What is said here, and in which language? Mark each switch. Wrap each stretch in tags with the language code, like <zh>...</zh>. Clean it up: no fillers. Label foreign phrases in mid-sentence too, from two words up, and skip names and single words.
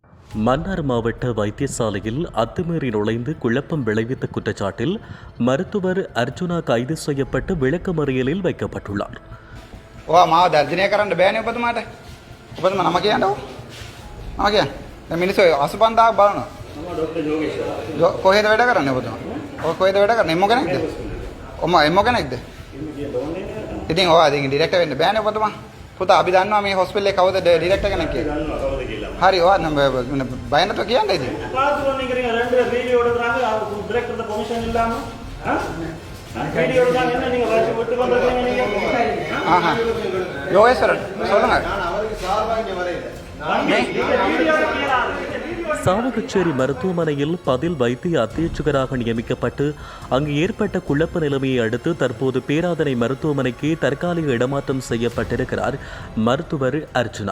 <ta>மன்னார் மாவட்ட வைத்தியசாலையில் அத்துமீறி நுழைந்து குழப்பம் விளைவித்த குற்றச்சாட்டில் மருத்துவர் அர்ஜுனா கைது செய்யப்பட்டு விளக்கமறியலில் வைக்கப்பட்டுள்ளார்.</ta> <si>මාව දර්ශනය කරන්න බෑනේ ඔබතුමාට. ඔබතුමා නම කියන්නකෝ. නම කියන්න. දැන් මිනිස්සු 85000ක් බලනවා. මම ડોક્ટર යෝගේෂ්. කොහෙද වැඩ කරන්නේ ඔබතුමා? ඔය කොහෙද වැඩ කරන්නේ? එම්මෝ කෙනෙක්ද? එම්මෝ කෙනෙක්ද? ඉතින් ඔය ඉතින් ඩිරෙක්ටර් වෙන්න බෑනේ ඔබතුමා. පුතා අපි දන්නවා මේ හොස්පිටල් එකේ කවුද ඩිරෙක්ටර් කෙනෙක් කියලා. දන්නවා කවුද කියලා. හරි ඔය බය නැතුව කියන්න ඉතින්. පාතුරෝනේ කරගෙන</si> <ta>ரெண்டு வீடியோ எடுக்கறாங்க டைரக்டர் த பெர்மிஷன் இல்லாம வீடியோ எடுக்கறாங்க என்ன நீங்க வாட்ச் விட்டு கொண்டிருக்கீங்க நீங்க. ஆஹா யோகேஸ்வரன் சொல்லுங்க. நான் அவருக்கு சார்பா இங்க வரேன். சாவகச்சேரி மருத்துவமனையில் பதில் வைத்திய அத்தியட்சகராக நியமிக்கப்பட்டு அங்கு ஏற்பட்ட குழப்ப நிலைமையை அடுத்து தற்போது பேராதனை மருத்துவமனைக்கு தற்காலிக இடமாற்றம் செய்யப்பட்டிருக்கிறார் மருத்துவர் அர்ஜுனா.</ta>